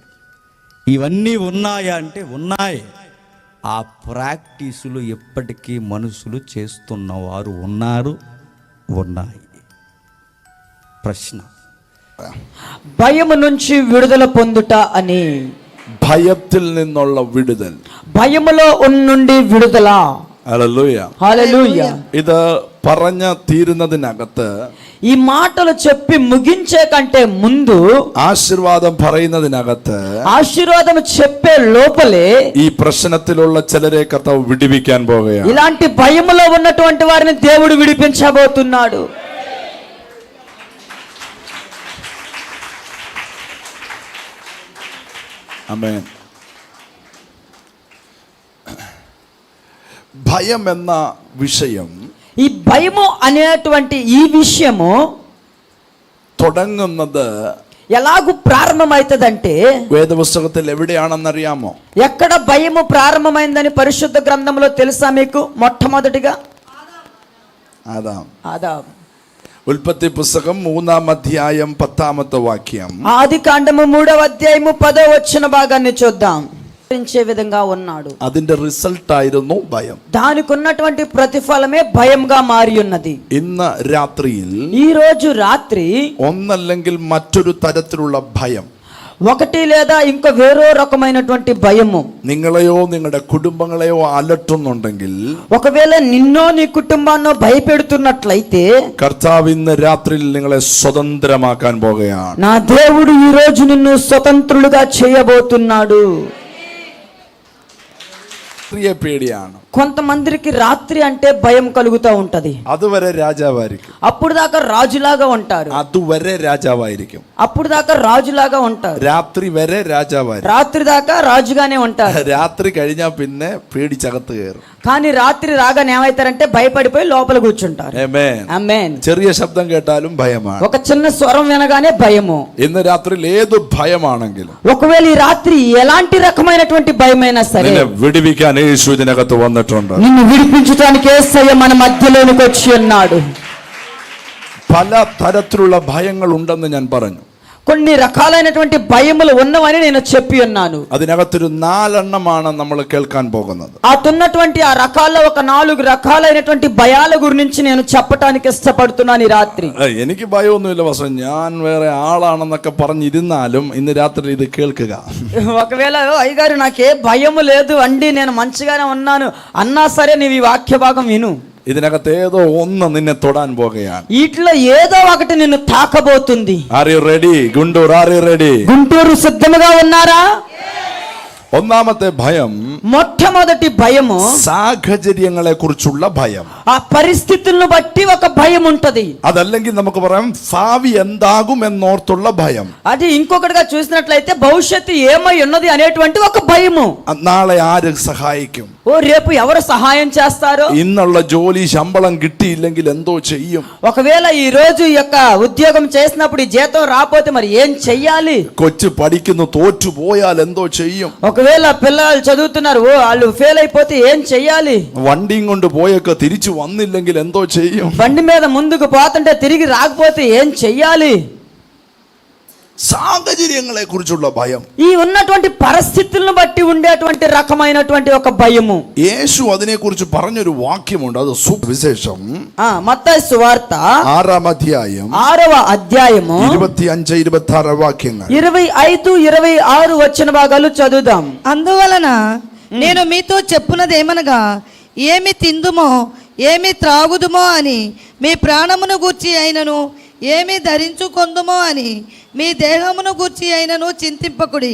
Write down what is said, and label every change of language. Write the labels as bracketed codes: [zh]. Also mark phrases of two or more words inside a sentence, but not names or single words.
[te] ఇవన్నీ ఉన్నాయా అంటే ఉన్నాయి. ఆ ప్రాక్టీసులు ఎప్పటికీ మనుషులు చేస్తున్నవారు ఉన్నారు, ఉన్నాయి. ప్రశ్న, భయము నుంచి విడుదల పొందుట అని. [ml] ഭയത്തിൽ നിന്നുള്ള വിടുതൽ, [te] భయములో నుండి విడుదల. [ml] ഹല്ലേലൂയ, [te] హల్లెలూయా. [ml] ഇത് പറഞ്ഞു തീരുന്നതിനകത്ത്, [te] ఈ మాటలు చెప్పి ముగించే కంటే ముందు [ml] ആശീർവാദം പറയുന്നതിനകത്ത്, [te] ఆశీర్వాదం చెప్పే లోపలే [ml] ഈ പ്രശ്നത്തിലുള്ള ചിലരെ കർത്താവ് വിടുവിക്കാൻ പോകുകയാണ്. [te] ఇలాంటి భయములో ఉన్నటువంటి వారిని దేవుడు విడిపించబోతున్నాడు. [ml] ആമേൻ. ഭയം എന്ന വിഷയം, [te] ఈ భయము అనేటువంటి ఈ విషయము [ml] തുടങ്ങുന്നത് [te] ఎలాగూ ప్రారంభమవుతుందంటే, [ml] വേദപുസ്തകത്തിൽ എവിടെയാണെന്നറിയാമോ? [te] ఎక్కడ భయము ప్రారంభమైందని పరిశుద్ధ గ్రంథంలో తెలుసా మీకు? మొట్టమొదటిగా ఆదాం. [ml] ഉൽപ്പത്തി പുസ്തകം 3-ാം അധ്യായം 10-ാമത്തെ വാക്യം. [te] ఆది కాండము 3వ అధ్యాయము 10వ వచన భాగాన్ని చూద్దాం. విధంగా ఉన్నాడు. [ml] അതിന്റെ റിസൾട്ട് ആയിരുന്നു ഭയം. [te] దానికి ఉన్నటువంటి ప్రతిఫలమే భయంగా మారి ఉన్నది. [ml] ഇന്ന് രാത്രിയിൽ, [te] ఈ రోజు రాత్రి [ml] ഒന്നല്ലെങ്കിൽ മറ്റൊരു തരത്തിലുള്ള ഭയം, [te] ఒకటి లేదా ఇంకో వేరో రకమైనటువంటి భయము [ml] നിങ്ങളെയോ നിങ്ങളുടെ കുടുംബങ്ങളെയോ അലട്ടുന്നുണ്ടെങ്കിൽ, [te] ఒకవేళ నిన్నో నీ కుటుంబాన్నో భయపెడుతున్నట్లయితే, [ml] കർത്താവ് ഇന്ന് രാത്രിയിൽ നിങ്ങളെ സ്വതന്ത്രമാക്കാൻ പോകുകയാണ്. [te] నా దేవుడు ఈ రోజు నిన్ను స్వతంత్రులుగా చేయబోతున్నాడు. [ml] പേടിയാണ്. [te] కొంతమందికి రాత్రి అంటే భయం కలుగుతూ ఉంటది. [ml] അതുവരെ രാജാവായിരിക്കും, [te] అప్పుడు దాకా రాజులాగా ఉంటారు. [ml] അതുവരെ രാജാവായിരിക്കും, [te] అప్పుడు దాకా రాజులాగా ఉంటారు. [ml] രാത്രി വരെ രാജാവായിരിക്കും, [te] రాత్రి దాకా రాజుగానే ఉంటారు. [ml] രാത്രി കഴിഞ്ഞാൽ പിന്നെ പേടിച്ചകത്ത് കയറും. [te] కానీ రాత్రి రాగానే ఏమైతారంటే భయపడిపోయి లోపల కూర్చుంటారు. ఆమేన్. [ml] ചെറിയ ശബ്ദം കേട്ടാലും ഭയമാണ്. [te] ఒక చిన్న స్వరం వినగానే భయము. [ml] ഇന്ന് രാത്രിയിൽ ഏത് ഭയമാണെങ്കിലും, [te] ఒకవేళ ఈ రాత్రి ఎలాంటి రకమైనటువంటి భయమైనా సరే, [ml] നിന്നെ വിടുവിക്കാൻ യേശു ഇതിനകത്ത് വന്നിട്ടുണ്ട്. [te] నిన్ను విడిపించడానికి యేసయ్య మన మధ్యలోనికి వచ్చి ఉన్నాడు. [ml] പല തരത്തിലുള്ള ഭയങ്ങൾ ഉണ്ടെന്ന് ഞാൻ പറഞ്ഞു. [te] కొన్ని రకాలైనటువంటి భయములు ఉన్నవని నేను చెప్పి ఉన్నాను. [ml] അതിനകത്തൊരു 4 എണ്ണമാണ് നമ്മൾ കേൾക്കാൻ പോകുന്നത്. [te] అతున్నటువంటి ఆ రకాల్లో ఒక 4 రకాలైనటువంటి భయాల గురించి నేను చెప్పడానికి ఇష్టపడుతున్నాను ఈ రాత్రి. [ml] എനിക്ക് ഭയമൊന്നുമില്ല, പക്ഷേ ഞാൻ വേറെ ആളാണെന്നൊക്കെ പറഞ്ഞിരുന്നാലും ഇന്ന് രാത്രി ഇത് കേൾക്കുക. [te] ఒకవేళ అయ్యగారు నాకే భయము లేదు అండి, నేను మంచిగానే ఉన్నాను అన్నా సరే నీవు ఈ వాక్య భాగం విను. [ml] ഇതിനകത്ത് ഏതോ ഒന്ന് നിന്നെ തൊടാൻ പോകുകയാണ്. [te] వీటిలో ఏదో ఒకటి నిన్ను తాకబోతుంది. [en] Are you ready? గుంటూరు, are you ready? [te] గుంటూరు సిద్ధముగా ఉన్నారా? [ml] ഒന്നാമത്തെ ഭയം, [te] మొట్టమొదటి భయము [ml] സാഹചര്യങ്ങളെ കുറിച്ചുള്ള ഭയം. [te] ఆ పరిస్థితులను బట్టి ఒక భయం ఉంటది. [ml] അതല്ലെങ്കിൽ നമുക്ക് പറയാം ഭാവി എന്താകും എന്നോർത്തുള്ള ഭയം. [te] అది ఇంకొకటిగా చూసినట్లయితే భవిష్యత్తు ఏమై ఉన్నది అనేటువంటి ఒక భయము. [ml] നാളെ ആര് സഹായിക്കും? [te] ఓ రేపు ఎవరు సహాయం చేస్తారో? [ml] ഇന്നുള്ള ജോലി ശമ്പളം കിട്ടിയില്ലെങ്കിൽ എന്തോ ചെയ്യും? [te] ఒకవేళ ఈ రోజు యొక్క ఉద్యోగం చేసినప్పుడు ఈ జీతం రాకపోతే మరి ఏం చెయ్యాలి? [ml] കൊച്ചു പഠിക്കുന്നു തോറ്റു പോയാൽ എന്തോ ചെയ്യും? [te] ఒకవేళ పిల్లలు చదువుతున్నారు, వాళ్ళు ఫెయిల్ అయిపోతే ఏం చెయ్యాలి? [ml] വണ്ടിയും കൊണ്ട് പോയൊക്കെ തിരിച്ചു വന്നില്ലെങ്കിൽ എന്തോ ചെയ്യും? [te] బండి మీద ముందుకు పోతుంటే తిరిగి రాకపోతే ఏం చెయ్యాలి? [ml] സാഹചര്യങ്ങളെ കുറിച്ചുള്ള ഭയം. [te] ఈ ఉన్నటువంటి పరిస్థితులను బట్టి ఉండేటువంటి రకమైనటువంటి ఒక భయము. [ml] യേശു അതിനെക്കുറിച്ച് പറഞ്ഞൊരു വാക്യമുണ്ട്, അത് സുവിശേഷം [te] మత్తయి సువార్త 6వ అధ్యాయం 6వ అధ్యాయము [ml] 25 26 వాక్యങ്ങൾ [te] 25 26 వచ్చిన భాగాలు చదువుదాం. అందువలన నేను మీతో చెప్పున్నదేమనగా, ఏమి తిందుమో ఏమి త్రాగుదుమో అని మీ ప్రాణమును గూర్చి అయినను, ఏమి ధరించుకొందుమో అని మీ దేహమును గూర్చి అయినను చింతింపకుడి.